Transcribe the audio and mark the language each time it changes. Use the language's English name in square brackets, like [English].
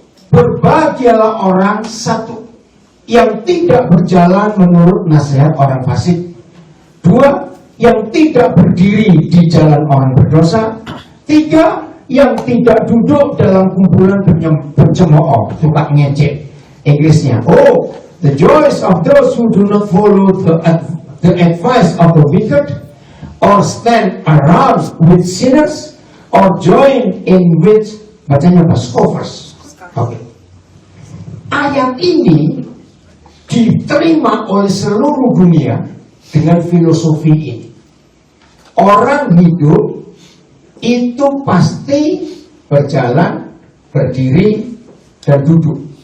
[Indonesian] Berbahagialah orang satu, yang tidak berjalan menurut nasihat orang fasik. Dua, yang tidak berdiri di jalan orang berdosa. Tiga, yang tidak duduk dalam kumpulan pencemooh, suka ngecek. Inggrisnya, [English] the joys of those who do not follow the advice of the wicked, or stand around with sinners, or join in with, [Indonesian] bacanya apa? [English] Scoffers. [Indonesian] Oke. Ayat ini diterima oleh seluruh dunia dengan filosofi ini. Orang hidup itu pasti berjalan, berdiri, dan duduk.